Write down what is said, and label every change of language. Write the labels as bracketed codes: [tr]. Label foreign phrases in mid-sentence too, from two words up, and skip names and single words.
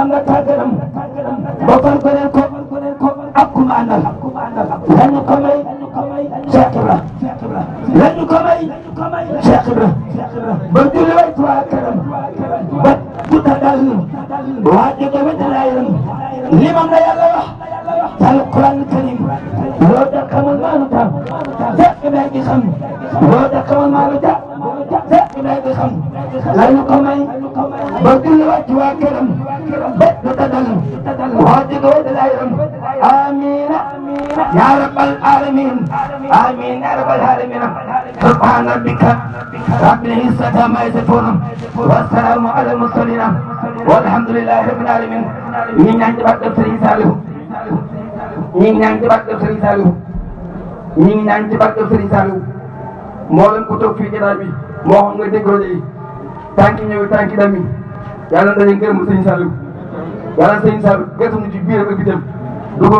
[wo] da kaa gërëm ba far goree ko ak kuma àndal lañu ko may Cheikh Ibra lañu ko may Cheikh Ibra ba julli way tuwaa këram ba tuta dal waa jóge ba dalaayam limam la Yàlla wax ci Alquran Karim loo da xamul maanu ta Cheikh Ibra gi xam loo da xamul maanu ta Cheikh Ibra gi xam lañu ko may ba julli way tuwaa këram ba tuta dal waa jóge ba dalaayam [ar] آمين يا رب العالمين آمين يا رب العالمين سبحان ربك رب العزة عما يصفون والسلام على المرسلين والحمد لله رب العالمين [wo] ñi ñaan ci barke Serigne Saliou ñi ñaan ci barke Serigne Saliou ñi ñaan ci barke Serigne Saliou mboolem ku toog fii jotaay bi moo xam nga déggoo ji tànki ñëw tànki dami yàlla dañu ngërëm Serigne Saliou yàlla Serigne Saliou gëstu ci biiram ak bitam duggoon